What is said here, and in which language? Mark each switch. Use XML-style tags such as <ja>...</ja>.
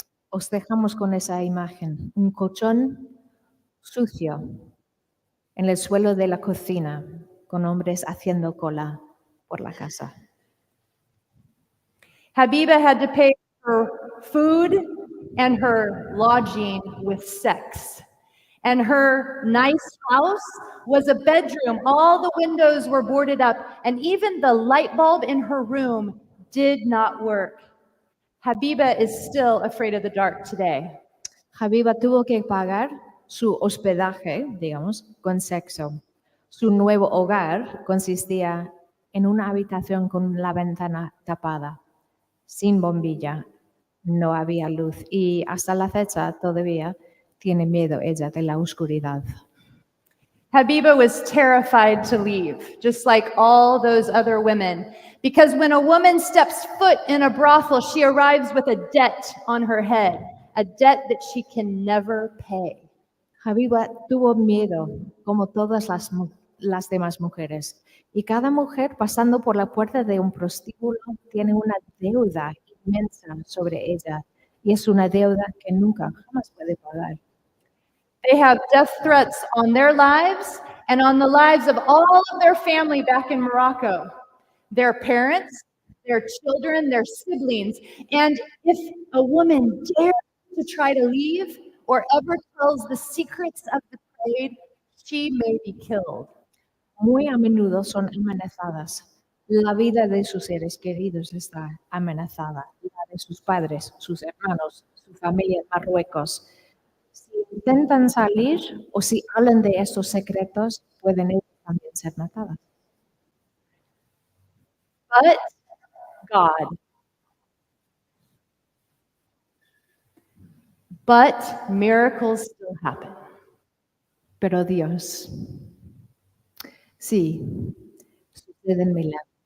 <es>Os dejamos con esa imagen, un colchón sucio en el suelo de la cocina, con hombres haciendo cola por la casa.</es> <en>Habiba had to pay her food and her lodging with sex. And her nice house was a bedroom. All the windows were boarded up, and even the light bulb in her room did not work. Habiba is still afraid of the dark today.</en> <es>Habiba tuvo que pagar su hospedaje, digamos, con sexo. Su nuevo hogar consistía en una habitación con la ventana tapada, sin bombilla, no había luz y hasta la fecha todavía tiene miedo ella de la oscuridad.</es> <en>Habiba was terrified to leave, just like all those other women, because when a woman steps foot in a brothel, she arrives with a debt on her head, a debt that she can never pay.</en> <es>Habiba tuvo miedo, como todas las demás mujeres, y cada mujer pasando por la puerta de un prostíbulo tiene una deuda inmensa sobre ella y es una deuda que nunca, jamás puede pagar.</es> <en>They have death threats on their lives and on the lives of all of their family back in Morocco, their parents, their children, their siblings. And if a woman dares to try to leave or ever tells the secrets of the trade, she may be killed.</en> <es>Muy a menudo son amenazadas. La vida de sus seres queridos está amenazada, la de sus padres, sus hermanos, su familia en Marruecos. Si intentan salir o si hablan de estos secretos, pueden ellos también ser matadas.</es> <en>But God. But miracles still happen.</en> <es>Pero Dios, sí, suceden milagros.</es>